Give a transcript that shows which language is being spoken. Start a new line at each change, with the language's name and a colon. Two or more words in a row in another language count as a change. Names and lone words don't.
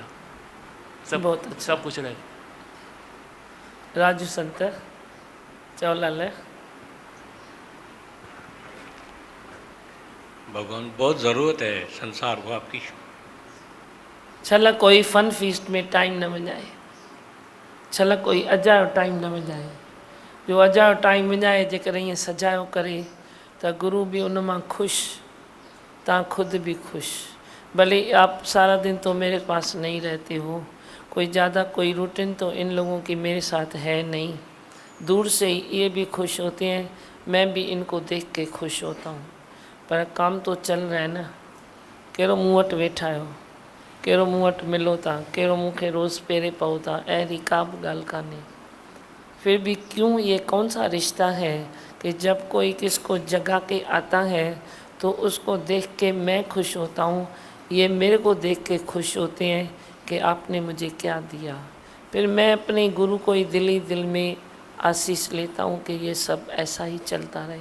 Hindi: सब बहुत अच्छा। सब कुछ रहे। राजू संत चौलाल भगवान बहुत ज़रूरत है संसार को आपकी।
Sindhi: छल कोई
English: fun feast
Sindhi: में टाइम न वञाए, छल कोई अजायो टाइम न वञाए। जो अजायो टाइम वञाए जेकर ईअं सजायो करे त गुरु भी उन मां ख़ुशि, ता खुद भी खुश।
Hindi: भले आप सारा दिन तो मेरे पास नहीं रहते हो, कोई ज़्यादा कोई रूटीन तो इन लोगों की मेरे साथ है नहीं। दूर से ही ये भी खुश होते हैं, मैं भी इनको देख के खुश होता हूँ। पर काम तो चल रहा है ना।
Sindhi: कहिड़ो मूं वटि वेठा आहियो, कहिड़ो मूं वटि मिलो था, कहिड़ो मूंखे रोज़ पेरे पओ था, अहिड़ी का बि ॻाल्हि कान्हे।
Hindi: फिर भी क्यों, ये कौन सा रिश्ता है कि जब कोई किसको जगा के आता है तो उसको देख के मैं खुश होता हूँ, ये मेरे को देख के खुश होते हैं कि आपने मुझे क्या दिया। फिर मैं अपने गुरु को ही दिल में आशीष लेता हूँ कि ये सब ऐसा ही चलता रहे।